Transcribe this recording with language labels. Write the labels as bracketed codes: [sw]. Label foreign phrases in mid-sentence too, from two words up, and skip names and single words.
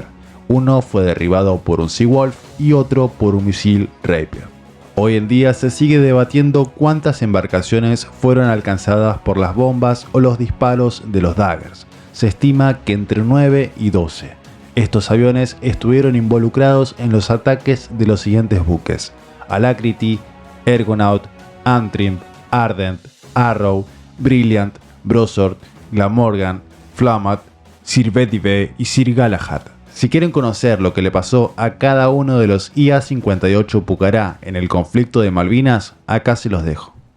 [es] Uno fue derribado por un Seawolf y otro por un misil Rapier. Hoy en día se sigue debatiendo cuántas embarcaciones fueron alcanzadas por las bombas o los disparos de los Daggers. Se estima que entre 9 y 12. Estos aviones estuvieron involucrados en los ataques de los siguientes buques: Alacrity, Argonaut, Antrim, Ardent, Arrow, Brilliant, Brossard, Glamorgan, Flammat, Sir Bedivere y Sir Galahad. Si quieren conocer lo que le pasó a cada uno de los IA-58 Pucará en el conflicto de Malvinas, acá se los dejo.